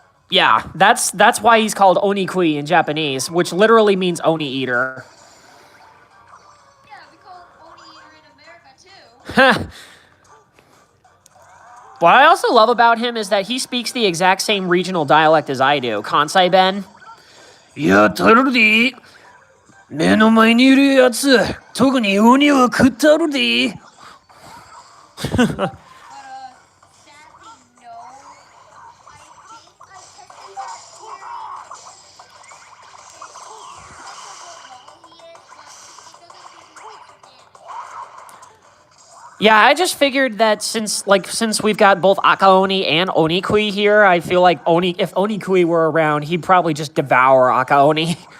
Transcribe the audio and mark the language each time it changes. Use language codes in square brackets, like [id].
[en] Yeah, that's why he's called Onikui in Japanese, which literally means Oni Eater. Yeah, we call him Oni Eater in America too. What I also love about him is that he speaks the exact same regional dialect as I do. Kansai Ben. [ja] いや、たるで。目の前にいるやつ、特に鬼は食ったるで。 [en] Sadly, no. I think I tested that theory. Yeah, I just figured that since we've got both Akaoni and Onikui here, I feel like if Onikui were around, he'd probably just devour Akaoni.